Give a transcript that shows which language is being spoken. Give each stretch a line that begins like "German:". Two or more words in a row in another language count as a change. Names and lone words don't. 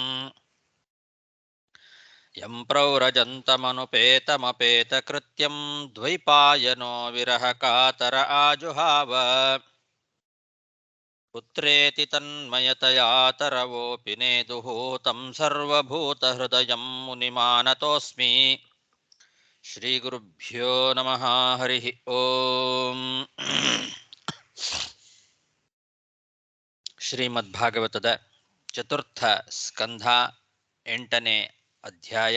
Sanskrit: ಯಂ ಪ್ರವ್ರಜन्तमनुपेतमपेतकृत्यं ದ್ವೈಪಾಯನೋ ವಿರಹಕಾತರ ಆಜುಹಾವ ಪುತ್ರೇತಿ ತನ್ಮಯತಯಾ ತರವೋಪಿ ನೇದುಃ तं ಸರ್ವಭೂತಹೃದಯಂ ಮುನಿಮಾನತೋऽಸ್ಮಿ ಶ್ರೀಗುರುಭ್ಯೋ ನಮಃ ಹರಿಃ ಓಂ
Kannada: ಶ್ರೀಮದ್ಭಾಗವತದ ಚತುರ್ಥ ಸ್ಕಂಧ 8ನೇ ಅಧ್ಯಾಯ.